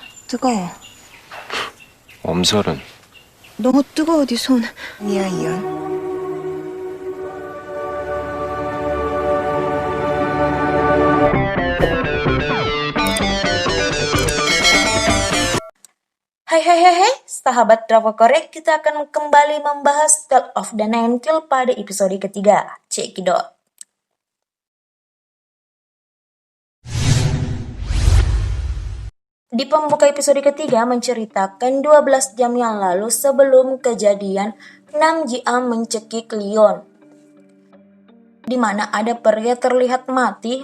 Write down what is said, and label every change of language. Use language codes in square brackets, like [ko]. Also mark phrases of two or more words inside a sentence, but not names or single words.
[ko] 뜨거워. 엄살은 너무 뜨거워, 네 손. 아니야, 이연. [id] Hai, sahabat Drama Korea, kita akan kembali membahas Tale of the Ninetale pada episode ketiga. Cekidot. Di pembuka episode ketiga menceritakan 12 jam yang lalu sebelum kejadian Nam Ji-a mencekik Leon, di mana ada pria terlihat mati.